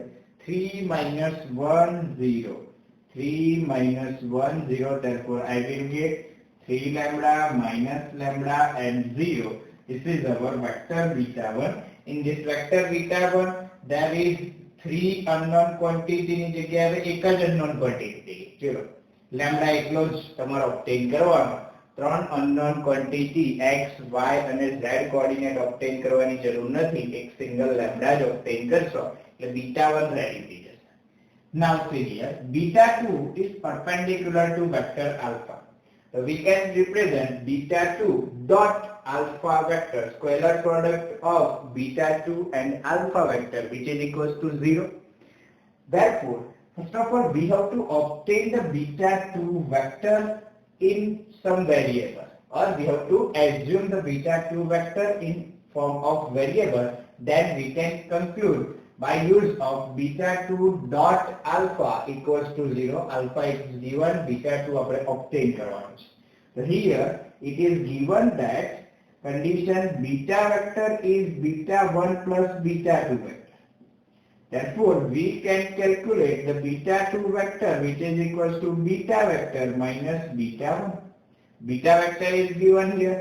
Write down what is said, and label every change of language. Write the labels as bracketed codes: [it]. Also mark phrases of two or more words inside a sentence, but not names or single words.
[en] 3 minus 1 0. 3 minus 1 0. Therefore, I will get 3 lambda minus lambda and 0. This is our vector beta 1. In this vector beta 1, there is 3 unknown quantity [gu] ની જગ્યાએ એક જ [en] unknown quantity. [gu] ચલો lambda એકલો જ તમારે obtain કરવાનો. [en] 3 unknown quantity x, y અને z coordinate obtain [gu] કરવાની જરૂર નથી. એક [en] single lambda [gu] જ obtain કરશો એટલે [en] beta 1 ready [gu] થઈ જશે. [en] Now see here, beta 2 is perpendicular to vector alpha. So we can represent beta 2 dot alpha vector, scalar product of beta 2 and alpha vector, which is equals to 0. Therefore, first of all, we have to obtain the beta 2 vector in some variable, or we have to assume the beta 2 vector in form of variable. Then we can conclude by use of beta 2 dot alpha equals to 0. Alpha is given, beta 2 [gu] આપણે obtain કરવાનું છે. [en] So here it is given that condition beta vector is beta 1 plus beta 2 vector. Therefore, we can calculate the beta 2 vector which is equals to beta vector minus beta 1. Beta vector is given here.